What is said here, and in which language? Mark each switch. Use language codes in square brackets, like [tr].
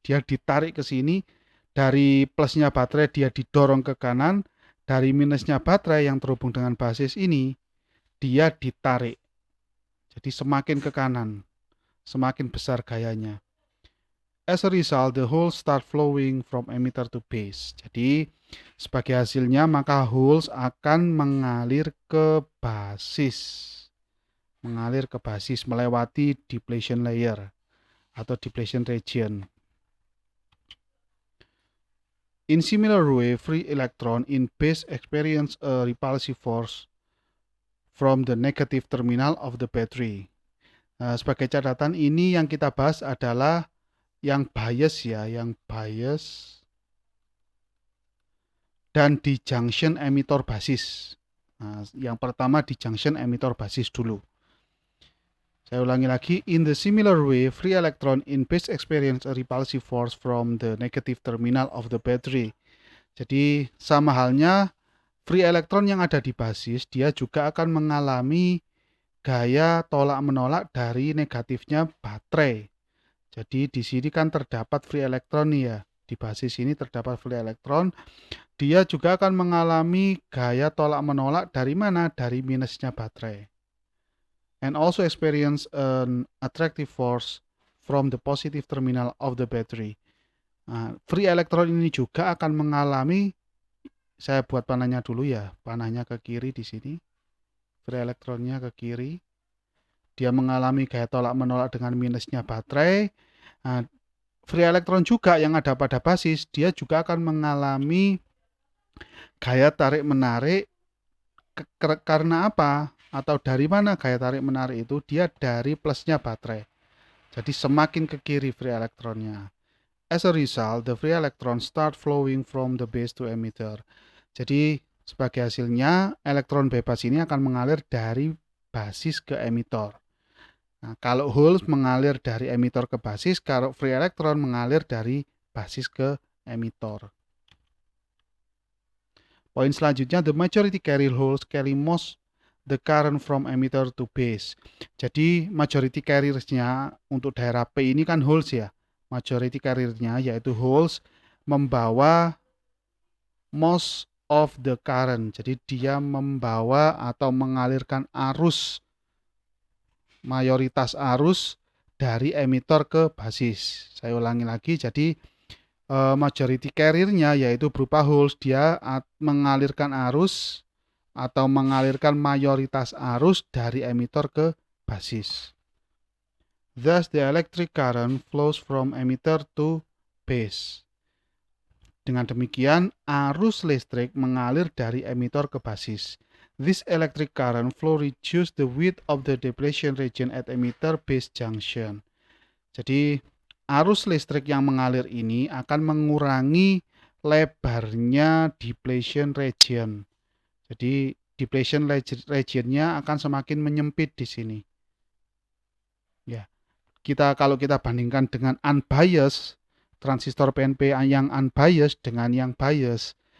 [id] Dia ditarik ke sini, dari plusnya baterai dia didorong ke kanan, dari minusnya baterai yang terhubung dengan basis ini, dia ditarik. Jadi semakin ke kanan, semakin besar gayanya. [en] As a result, the holes start flowing from emitter to base. [id] Jadi sebagai hasilnya maka holes akan mengalir ke basis. Mengalir ke basis melewati depletion layer atau depletion region. [en] In similar way, free electron in base experience a repulsive force from the negative terminal of the battery. [id] Nah, sebagai catatan ini yang kita bahas adalah yang bias ya, yang bias dan di junction emitor basis. Nah, yang pertama di junction emitor basis dulu. Saya ulangi lagi, [en] in the similar way, free electron in base experience a repulsive force from the negative terminal of the battery. [id] Jadi sama halnya free electron yang ada di basis, dia juga akan mengalami gaya tolak menolak dari negatifnya baterai. Jadi di sini kan terdapat free electron nih ya, di basis ini terdapat free electron. Dia juga akan mengalami gaya tolak menolak dari mana? Dari minusnya baterai. [en] And also experience an attractive force from the positive terminal of the battery. [id] Nah, free electron ini juga akan mengalami, saya buat panahnya dulu ya, panahnya ke kiri di sini. Free elektronnya ke kiri. Dia mengalami gaya tolak menolak dengan minusnya baterai. Nah, free elektron juga yang ada pada basis, dia juga akan mengalami gaya tarik menarik. Karena apa? Atau dari mana gaya tarik menarik itu? Dia dari plusnya baterai. Jadi semakin ke kiri free elektronnya. [en] As a result, the free electron start flowing from the base to emitter. [id] Jadi sebagai hasilnya elektron bebas ini akan mengalir dari basis ke emitor. Nah, kalau holes mengalir dari emitor ke basis, kalau free electron mengalir dari basis ke emitor. Poin selanjutnya, [en] the majority carry holes carry most the current from emitter to base. [id] Jadi majority carriers-nya untuk daerah P ini kan holes ya. Majority carrier-nya yaitu holes membawa [en] most of the current. [id] Jadi dia membawa atau mengalirkan arus, mayoritas arus dari emitor ke basis. Saya ulangi lagi, jadi majority carrier-nya yaitu berupa holes, dia mengalirkan arus atau mengalirkan mayoritas arus dari emitor ke basis. [en] Thus the electric current flows from emitter to base. [id] Dengan demikian, arus listrik mengalir dari emitor ke basis. [en] This electric current flow reduce the width of the depletion region at emitter base junction. [id] Jadi, arus listrik yang mengalir ini akan mengurangi lebarnya depletion region. Jadi, depletion region-nya akan semakin menyempit di sini. Ya. Kalau kita bandingkan dengan unbiased, transistor PNP yang unbiased dengan yang biased.